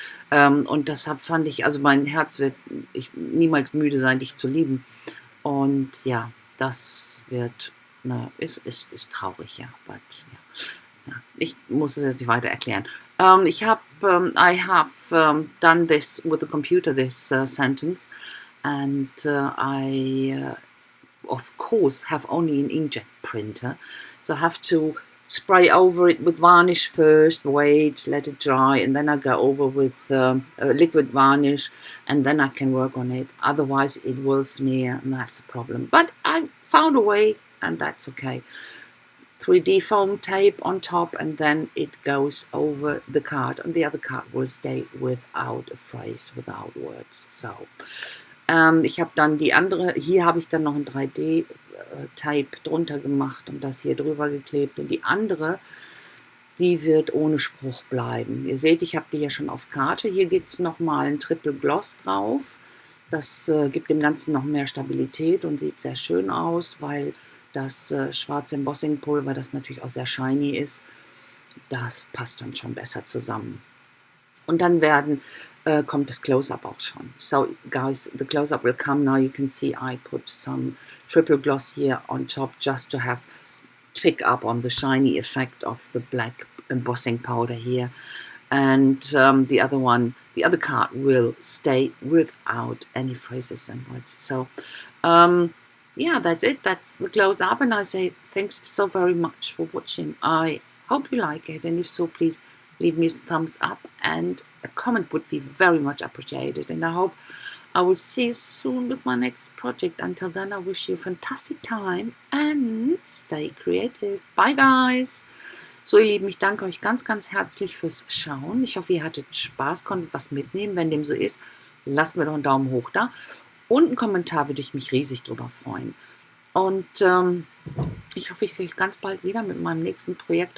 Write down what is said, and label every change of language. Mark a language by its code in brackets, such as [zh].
[de] Und deshalb fand ich, also mein Herz wird niemals müde sein, dich zu lieben. Und ja, das wird, ist traurig, ja. But, ja. Ich muss es jetzt nicht weiter erklären. [en] I have done this with the computer, this sentence, and I of course have only an inkjet printer, so I have to spray over it with varnish first, wait, let it dry, and then I go over with liquid varnish, and then I can work on it. Otherwise it will smear, and that's a problem. But I found a way, and that's okay. 3D foam tape on top, and then it goes over the card, and the other card will stay without a phrase, without words. [de] So ich habe dann die andere, hier habe ich dann noch ein 3D-Tape drunter gemacht und das hier drüber geklebt, und die andere, die wird ohne Spruch bleiben. Ihr seht, ich habe die ja schon auf Karte. Hier gibt es nochmal ein Triple Gloss drauf. Das gibt dem Ganzen noch mehr Stabilität und sieht sehr schön aus, weil das schwarze Embossing-Pulver, das natürlich auch sehr shiny ist, das passt dann schon besser zusammen. Und dann kommt das Close-Up auch schon. [en] So guys, the close-up will come now. You can see I put some triple gloss here on top just to have pick up on the shiny effect of the black embossing powder here. And the other card will stay without any phrases and words. So yeah, that's it. That's the close up, and I say thanks so very much for watching. I hope you like it, and if so, please leave me a thumbs up, and a comment would be very much appreciated. And I hope I will see you soon with my next project. Until then, I wish you a fantastic time and stay creative. Bye guys! [de] So ihr Lieben, ich danke euch ganz, ganz herzlich fürs Schauen. Ich hoffe, ihr hattet Spaß, konntet was mitnehmen. Wenn dem so ist, lasst mir doch einen Daumen hoch da. Und einen Kommentar, würde ich mich riesig drüber freuen. Und ich hoffe, ich sehe euch ganz bald wieder mit meinem nächsten Projekt.